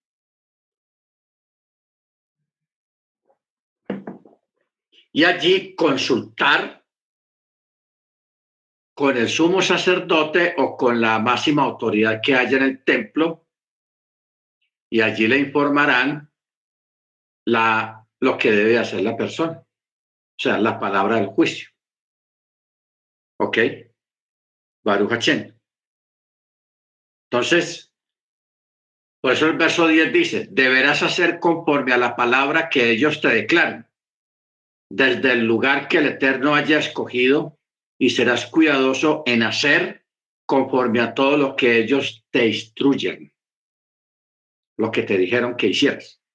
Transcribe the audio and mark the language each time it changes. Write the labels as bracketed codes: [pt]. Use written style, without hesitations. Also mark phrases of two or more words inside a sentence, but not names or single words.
[es] Y allí consultar con el sumo sacerdote o con la máxima autoridad que haya en el templo y allí le informarán lo que debe hacer la persona, o sea, la palabra del juicio. [he] ¿Ok? ברוך השם. [es] Entonces, por eso el verso 10 dice, deberás hacer conforme a la palabra que ellos te declaren, desde el lugar que el Eterno haya escogido, y serás cuidadoso en hacer conforme a todo lo que ellos te instruyen, lo que te dijeron que hicieras.